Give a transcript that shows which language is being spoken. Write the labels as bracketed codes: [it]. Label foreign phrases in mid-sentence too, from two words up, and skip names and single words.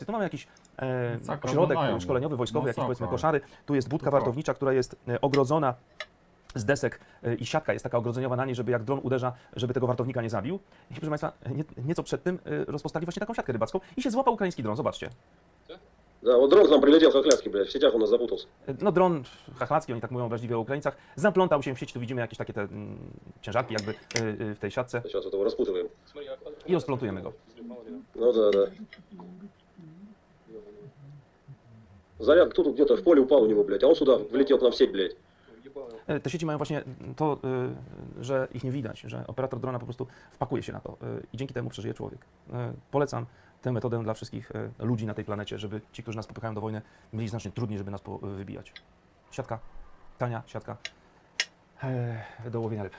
[pl] Tu mamy jakiś ośrodek szkoleniowy, wojskowy, jakieś powiedzmy koszary, tu jest budka wartownicza, która jest ogrodzona z desek i siatka jest taka ogrodzeniowa na niej, żeby jak dron uderza, żeby tego wartownika nie zabił. I proszę Państwa, nieco przed tym rozpostali właśnie taką siatkę rybacką i się złapał ukraiński dron, zobaczcie. [ru] Да, вот дрон к нам прилетел хохлядский, блядь, в сетях у нас запутался. [pl] No dron chachlacki, oni tak mówią obraźliwie o Ukraińcach, zaplątał się w sieć, tu widzimy jakieś takie te ciężarki jakby w tej siatce [ru] Сейчас вот его распутываем. [pl] i rozplątujemy go. [ru] Ну да, да. Заряд тут где-то в поле упал у него, блядь, а он сюда влетел к нам в сеть, блядь. [pl] Te sieci mają właśnie to, że ich nie widać, że operator drona po prostu wpakuje się na to i dzięki temu przeżyje człowiek. Polecam tę metodę dla wszystkich ludzi na tej planecie, żeby ci, którzy nas popychają do wojny, mieli znacznie trudniej, żeby nas wybijać. Siatka, tania siatka do łowienia ryb.